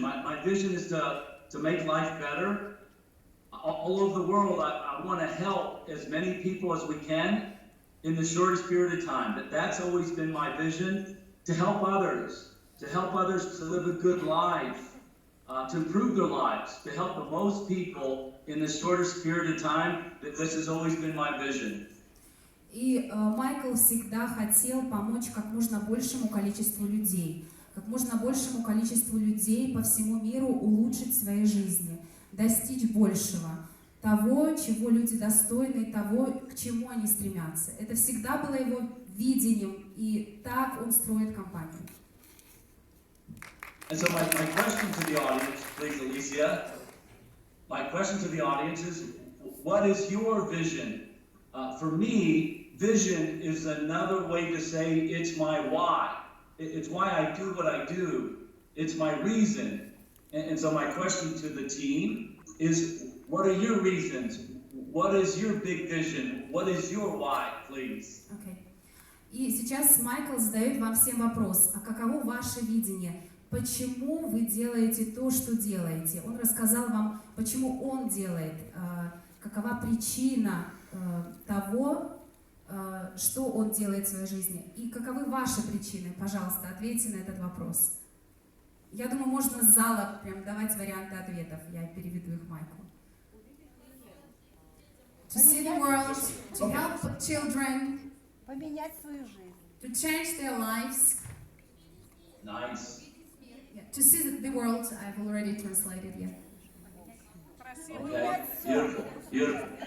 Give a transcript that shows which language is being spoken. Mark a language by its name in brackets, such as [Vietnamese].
[English] My vision is to make life better. All over the world, I want to help as many people as we can in the shortest period of time. That's always been my vision, to help others to live a good life, to improve their lives, to help the most people in the shortest period of time. This has always been my vision. [Russian] И Майкл всегда хотел помочь как можно большему количеству людей, по всему миру улучшить свои жизни, достичь большего, того, чего люди достойны, того, к чему они стремятся. Это всегда было его видением И так он строит компанию. [English] And so my question to the audience, please, Alicia, my question to the audience is, what is your vision? For me, vision is another way to say it's my why. It's why I do what I do. It's my reason. And so my question to the team is, what are your reasons? What is your big vision? What is your why, please? Okay. [Russian] И сейчас Майкл задает вам всем вопрос, а каково ваше видение? Почему вы делаете то, что делаете? Он рассказал вам, почему он делает, какова причина того, что он делает в своей жизни. И каковы ваши причины? Пожалуйста, ответьте на этот вопрос. Я думаю, можно с зала прям давать варианты ответов. Я переведу их Майклу. [English] To see the world, to help children, [Russian] Поменять свою жизнь. [English] to change their lives. Nice. Yeah, to see the world, I've already translated, yeah. Okay. Beautiful. Beautiful.